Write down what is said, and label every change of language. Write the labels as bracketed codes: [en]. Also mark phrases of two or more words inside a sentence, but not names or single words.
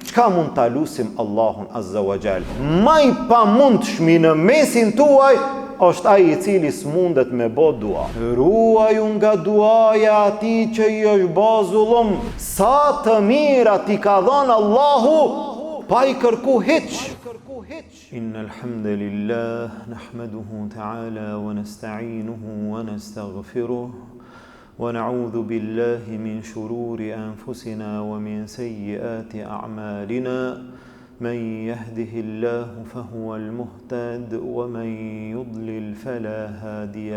[sq] Çka mund ta lutim Allahun [ar] عز وجل? [sq] Më i pamundshmi në mesin tuaj është ai i cili s'mundet me bo dua. Ruaju nga duaja atij që i është bë zullum. Sa të mira ti ka dhënë Allahu, pa i kërku hiç. [ar] إن الحمد لله نحمده تعالى ونستعينه ونستغفره ونعوذ بالله من شرور أنفسنا ومن سيئات أعمالنا. من يهده الله فهو المهتد ومن يضلل فلا هادي